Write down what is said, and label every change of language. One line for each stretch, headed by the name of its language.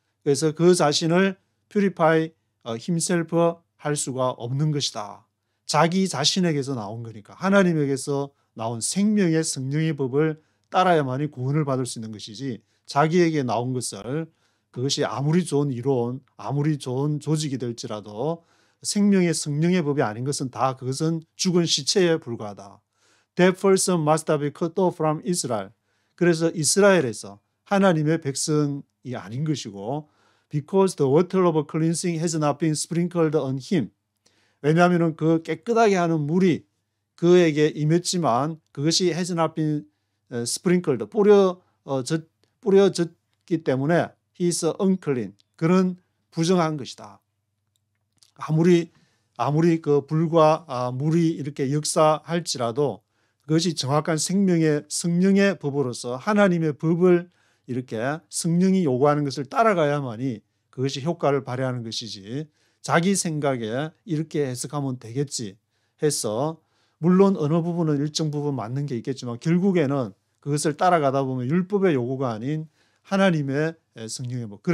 Korean: 그래서 그 자신을
English: purify himself
Korean: 할 수가 없는 것이다. 자기 자신에게서 나온 거니까 하나님에게서 나온 생명의 성령의 법을 따라야만이 구원을 받을 수 있는 것이지 자기에게 나온 것을 그것이 아무리 좋은 이론, 아무리 좋은 조직이 될지라도 생명의 성령의 법이 아닌 것은 다 그것은 죽은 시체에 불과하다.
English: That person must be cut off from Israel.
Korean: 그래서 이스라엘에서 하나님의 백성이 아닌 것이고
English: because the water of cleansing has not been sprinkled on him.
Korean: 왜냐하면 그 깨끗하게 하는 물이 그에게 임했지만 그것이
English: has not been sprinkled,
Korean: 뿌려졌기 때문에
English: he is unclean.
Korean: 그는 부정한 것이다. 아무리 그 불과 물이 이렇게 역사할지라도 그것이 정확한 생명의 성령의 법으로서 하나님의 법을 이렇게 성령이 요구하는 것을 따라가야만이 그것이 효과를 발휘하는 것이지 자기 생각에 이렇게 해석하면 되겠지 해서 물론 어느 부분은 일정 부분 맞는 게 있겠지만 결국에는 그것을 따라가다 보면 율법의 요구가 아닌 하나님의 성령의 법.